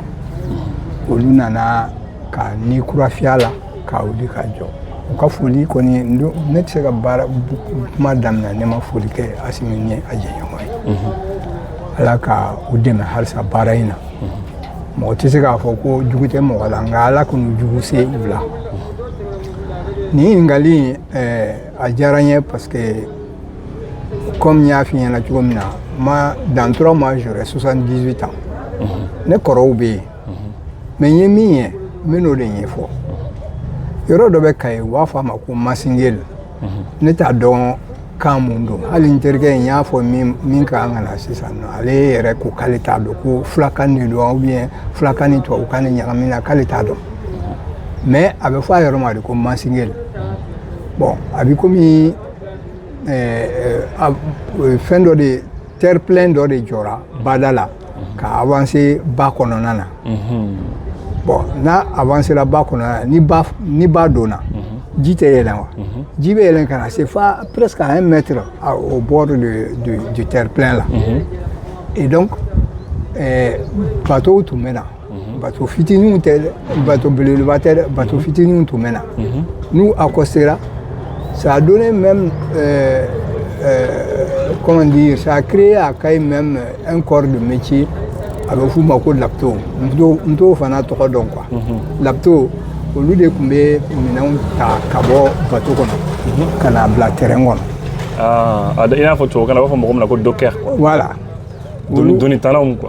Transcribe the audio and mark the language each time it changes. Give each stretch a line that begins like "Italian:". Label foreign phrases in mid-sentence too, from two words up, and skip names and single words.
Bambara: Olu nana ka ni kura fiyɛ la ka wuli ka jɔ u ka foli kɔni ne tɛ se ka baara kuma daminɛ ne ma foli kɛ Asimi ni a jɛɲɔgɔn ye Ala ka u dɛmɛ halisa baara in na mɔgɔ tɛ se k'a fɔ ko jugu tɛ mɔgɔ la nka Ala k'u jugu se u la nin ɲininkali a diyara n ye
French: parce que comme
Bambara: n y'a f'i ɲɛna cogo min na
French: dans 3 mois j'aurai 78 ans
Bambara: ne kɔrɔw bɛ yen mais n ye min ye n bɛ n'o de ɲɛfɔ yɔrɔ dɔ bɛ Kayi u b'a fɔ a ma ko Masingeli ne t'a dɔn kan mun don hali n terikɛ in y'a fɔ min ka kan ka na sisan nɔ ale yɛrɛ ko k'ale t'a dɔn ko fulakan de don
French: ou bien
Bambara: fulakan ni tubabukan ni ɲagami na k'ale t'a dɔn mais a bɛ fɔ a yɔrɔ ma de ko Masingeli bon a bɛ komi fɛn dɔ de
French: terre plein
Bambara: dɔ de jɔra bada la ka avancer ba kɔnɔna na bon n'a avancé la ba kɔnɔna na ni ba donna ji tɛ yɛlɛn wa ji bɛ yɛlɛn ka na se fa
French: presque à 1 mètre au bord du terre plein là et donc bateau
Bambara: tun bɛ na bateau fitininw tɛ bateau belebeleba tɛ dɛ bateau fitininw tun bɛ na n'u accostera
French: ça a donné même comment dire ça a créé à Kayi même un corps de métier
Bambara: a bɛ f'u ma ko lapto n t'o fana tɔgɔ dɔn quoi lapto olu de tun bɛ minɛnw ta ka bɔ bateau kɔnɔ ka na bila terrain kɔnɔ. I n'a fɔ tubabukan na u b'a fɔ mɔgɔ min ma ko docker.
French: Voilà.
Bambara: Donitalaw quoi.